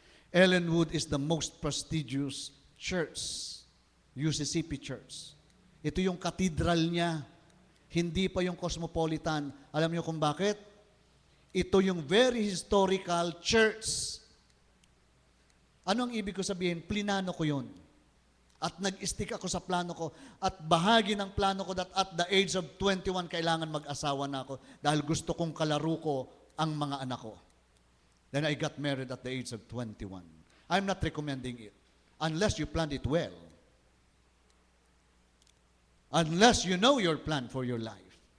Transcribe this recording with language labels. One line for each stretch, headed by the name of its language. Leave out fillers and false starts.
English: Ellenwood is the most prestigious church, UCCP church.
Filipino: Ito yung cathedral niya, hindi pa yung Cosmopolitan. Alam niyo kung bakit? Ito yung
English: very historical church.
Filipino: Ano ang ibig ko sabihin? Plinano ko yun. At nag-stick ako sa plano ko. At bahagi ng plano ko
English: that at the age of 21,
Filipino: kailangan mag-asawa na ako dahil gusto kong kalaro ko ang mga anak ko.
English: Then I got married at the age of 21. I'm not recommending it. Unless you planned it well. Unless you know your plan for your life.